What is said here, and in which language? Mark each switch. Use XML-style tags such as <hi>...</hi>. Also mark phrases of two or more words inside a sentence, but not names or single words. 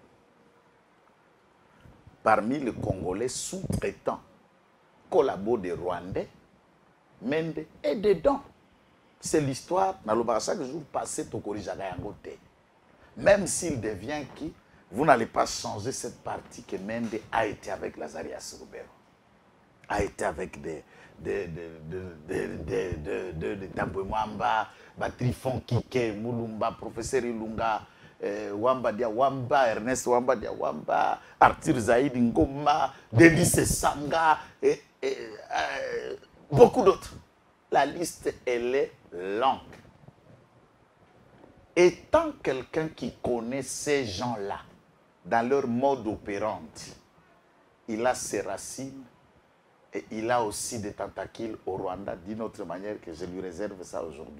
<fr>Parmi les Congolais sous-traitants, collabos des Rwandais, Mende est dedans. C'est l'histoire, dans le chaque jour passé, même s'il devient qui, vous n'allez pas changer cette partie que Mende a été avec Lazarias Roubero, a été avec des Tambouemwamba, Trifon Kike, Moulumba, professeur Ilunga, Wamba Dia Wamba, Ernest Wamba Dia Wamba, Arthur Zaïd Ngoma, Denis Sanga, et beaucoup d'autres. La liste, elle est longue. Étant quelqu'un qui connaît ces gens-là, dans leur mode opérandi, il a ses racines et il a aussi des tentacules au Rwanda, d'une autre manière que je lui réserve ça aujourd'hui.</fr>